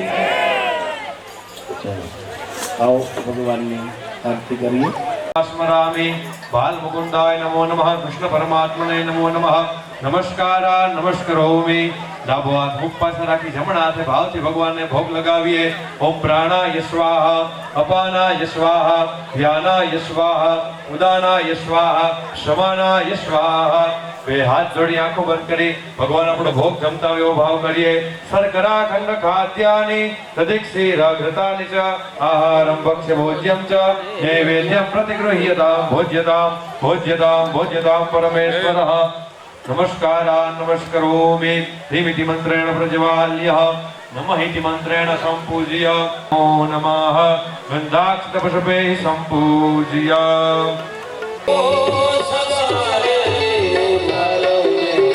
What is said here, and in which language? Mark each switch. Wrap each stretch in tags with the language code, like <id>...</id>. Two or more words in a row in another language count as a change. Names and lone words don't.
<gu>આવો ભગવાનને આરતી કરીએ।</gu> <sa>स्मरामि बाल मुकुंदाय नमो नमः, कृष्ण परमात्मने नमो नमः। नमस्कार नमस्करोमि।</sa> <gu>ડાબો હાથ મુખ પાસે રાખી જમણા હાથે ભાવથી ભગવાનને ભોગ લગાવીએ।</gu> <sa>ॐ प्राणाय स्वाहा, अपानाय स्वाहा, ध्यानाय स्वाहा, उदानाय स्वाहा, समानाय स्वाहा।</sa> <gu>બે હાથ જોડી આંખો બંધ કરી ભગવાન આપણો ભોગ જમતા હોય એવો ભાવ કરીએ।</gu> <sa>शर्करा खण्ड खाद्यानि दधिक्षीरघृतानि च आहारं भक्ष्य भोज्यं च नैवेद्यं प्रतिगृह्यतां भोज्यतां भोज्यतां भोज्यतां परमेश्वरः। नमस्कार नमस्करोमि। ह्रीमिति मंत्रेण प्रज्वाल्यः, नमः इति मंत्रेण संपूज्य, नमो नमः गन्धाक्षतपुष्पैः संपूज्य।</sa>